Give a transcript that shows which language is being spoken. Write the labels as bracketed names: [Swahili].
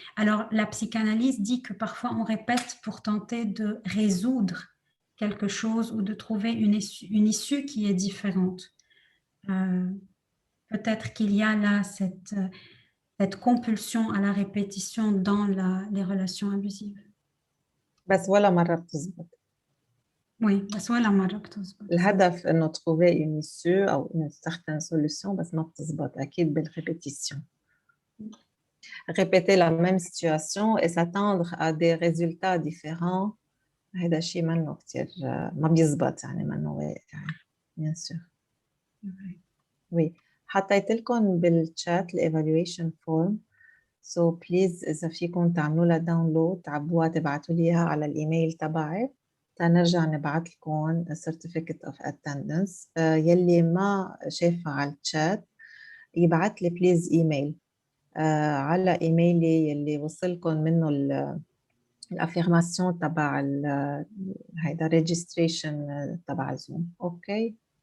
[French] Alors, la psychanalyse dit que parfois on répète pour tenter de résoudre quelque chose ou de trouver une issue qui est différente. Peut-être qu'il y a là cette compulsion à la répétition dans les relations abusives. [Arabic] بس ولا مرة بتزبط. [French] Oui, [Arabic] بس ولا مرة بتزبط. الهدف إنه [French] trouver une issue [Arabic] أو [French] une certaine solution [Arabic] بس ما بتزبط أكيد بالرépétition. [French] Répéter la même situation et s'attendre à des résultats différents [Arabic] هذا شيء منه كتير ما بيزبط يعني منه [French] يعني bien sûr. Oui. [Arabic] حطيت لكم بالchat [English] evaluation form. So please [Arabic] إذا فيكم تعملوا لها داونلود تعبوها تبعتوا لي إياها على الإيميل تبعي تنرجع نبعت لكم [English] certificate of attendance. [Arabic] يلي ما شافها على الشات يبعت لي بليز إيميل على إيميلي يلي وصلكم منه الافيرماسيون تبع هيدا registration تبع زوم. اوكي